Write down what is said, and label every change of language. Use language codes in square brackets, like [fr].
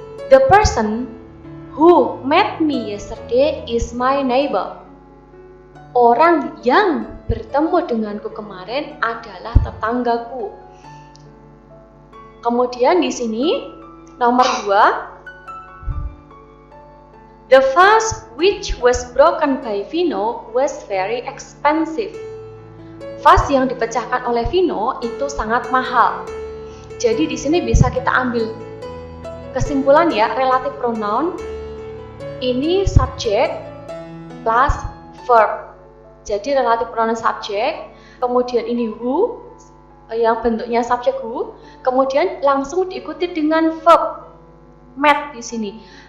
[en] The person who met me yesterday is my neighbor. [id] Orang yang bertemu denganku kemarin adalah tetanggaku. Kemudian di sini nomor 2, [en] the vase which was broken by Vino was very expensive. [id] Vase yang dipecahkan oleh Vino itu sangat mahal. Jadi di sini bisa kita ambil kesimpulan ya, relative pronoun ini subject plus verb. Jadi relative pronoun subject, kemudian ini who yang bentuknya subject who, kemudian langsung diikuti dengan verb met di sini.